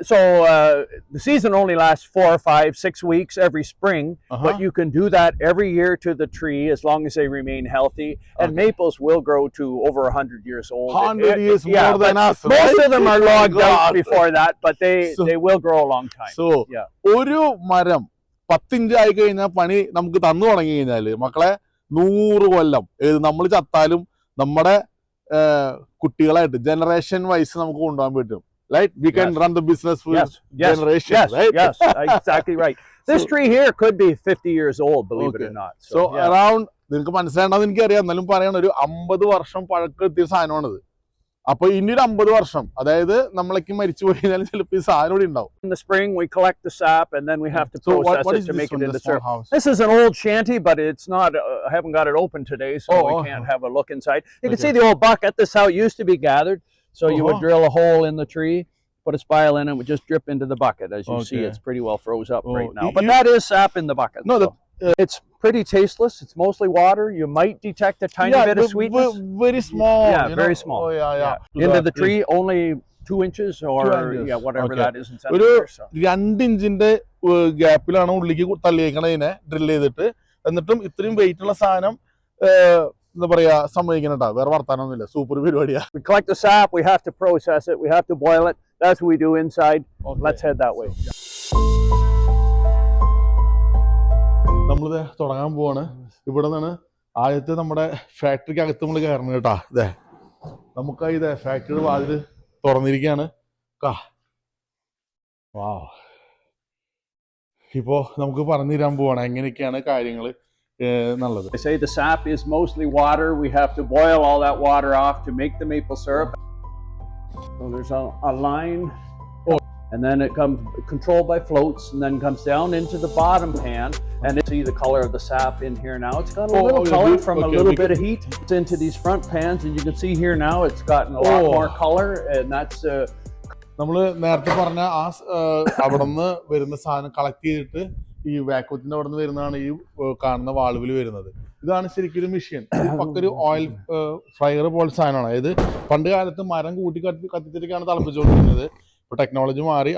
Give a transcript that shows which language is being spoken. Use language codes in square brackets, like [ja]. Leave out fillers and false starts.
[en] So the season only lasts 4 or 5, 6 weeks every spring, but you can do that every year to the tree as long as they remain healthy. And maples will grow to over 100 years old. 100 years yeah, more than us. Most right? of them are logged out God. before that, but they will grow a long time. So Yeah. [ml] ഒരു മരം 10 inch ആയി കഴിഞ്ഞാൽ പണി നമുക്ക് തന്നു തുടങ്ങി കഴിഞ്ഞാല് മക്കളെ 100 കൊല്ലം നമ്മൾ ചത്താലും നമ്മുടെ കുട്ടികളായിട്ട് ജനറേഷൻ വൈസ് നമുക്ക് കൊണ്ടുപോകാൻ പറ്റും. [en] Right? We can run the business for generations, right? Yes, exactly right. This tree here could be 50 years old, believe it or not. [ml] So around, നിങ്ങൾക്ക് മനസ്സിലാണെന്ന് എനിക്കറിയാം, എന്നാലും പറയണം, ഒരു 50 വർഷം പഴക്കത്തിയ സാധനമാണിത്. അപ്പൊ ഇനി ഒരു 50 വർഷം, അതായത് നമ്മളൊക്കെ മരിച്ചു പോയി കഴിഞ്ഞാൽ ചിലപ്പോൾ ഈ സാധനം ഇവിടെ ഉണ്ടാവും. [en] In the spring, we collect the sap and then we have to process it to make it into syrup. House? This is an old shanty, but it's not. I haven't got it open today, so we can't have a look inside. You can see the old bucket. This is how it used to be gathered. So you would drill a hole in the tree, put a spile in, and it would just drip into the bucket. As you see, it's pretty well froze up right now. But that is sap in the bucket. No, it's pretty tasteless. It's mostly water. You might detect a tiny bit of sweetness. Very small. Yeah, very small. Oh, yeah. Into the tree, only 2 inches or 2 inches. whatever that is in [ml] ഒരു [en] centimeters. [ml] 2 ഇഞ്ചിന്റെ ഗ്യാപ്പിലാണ് ഉള്ളിലേക്ക് തള്ളിയേക്കണതിനെ drill ചെയ്തിട്ട്. എന്നിട്ടും ഇത്രയും wait ഉള്ള സാധനം എന്താ പറയാ സമ്മതിക്കണട്ടാ. വേറെ വർത്താനൊന്നുമില്ല, സൂപ്പർ പരിപാടിയാ. [en] We collect the sap, we have to process it, we have to boil it. That's what we do inside. Let's head that way. [ml] നമ്മളിത് തുടങ്ങാൻ പോവാണ്. ഇവിടെ നിന്നാണ് ആദ്യത്തെ നമ്മുടെ ഫാക്ടറിക്ക് അകത്ത് നമ്മൾ കയറണം കേട്ടാ. ഇതേ നമുക്ക് ഇതേ ഫാക്ടറിയുടെ വാതില് തുറന്നിരിക്കുകയാണ്. ഇപ്പോ നമുക്ക് പറഞ്ഞു തരാൻ പോവാണ് എങ്ങനെയൊക്കെയാണ് കാര്യങ്ങൾ എന്നുള്ളത്. [en] I say the sap is mostly water. We have to boil all that water off to make the maple syrup. So there's a line, and then it comes controlled by floats, and then comes down into the bottom pan. And you see the color of the sap in here now. It's got a little color from a little bit of heat. It's into these front pans, and you can see here now it's gotten a lot more color, and that's. [ml] നമ്മൾ നേരത്തെ പറഞ്ഞ അവിടെ നിന്ന് വരുന്ന സാധനം collect ചെയ്തിട്ട് ഈ വാക്വത്തിന്റെ അവിടെ നിന്ന് വരുന്നതാണ് ഈ കാണുന്ന വാൾവിൽ വരുന്നത്. ഇതാണ് ശരിക്കും ഒരു മെഷീൻ. പക്കൊരു ഓയിൽ ഫ്രയർ പോലെ സാധനമാണ്. അതായത് പണ്ട് കാലത്ത് മരം കൂട്ടി കത്തിച്ചിട്ടൊക്കെയാണ് തിളപ്പിച്ചുകൊണ്ടിരുന്നത്. ഇപ്പൊ ടെക്നോളജി മാറി.